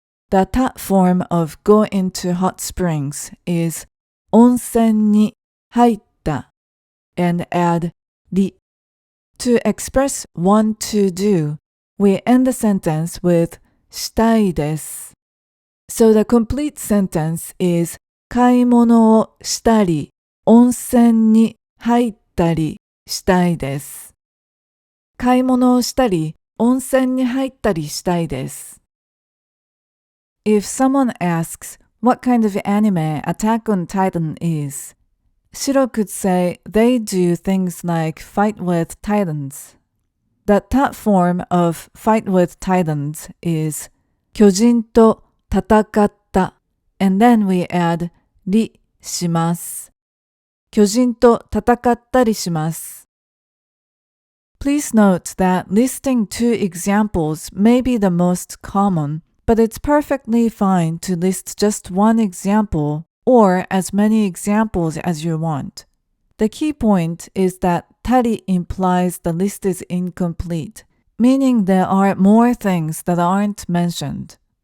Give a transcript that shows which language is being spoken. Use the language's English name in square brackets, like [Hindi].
[English] The ta form of go into hot springs is onsen ni haitta and add ri. To express want to do, we end the sentence with shitai desu. So the complete sentence is [Japanese] 買い物をしたり、温泉に入ったりしたいです。買い物をしたり、温泉に入ったりしたいです。 [English] If someone asks what kind of anime Attack on Titan is, Shiro could say they do things like fight with titans. The ta form of fight with titans is [Japanese] 巨人と戦った [English] and then we add [Japanese] りします。巨人と戦ったりします。 [English] Please note that listing 2 examples may be the most common, but it's perfectly fine to list just 1 example or as many examples as you want. The key point is that tari implies the list is incomplete, meaning there are more things that aren't mentioned.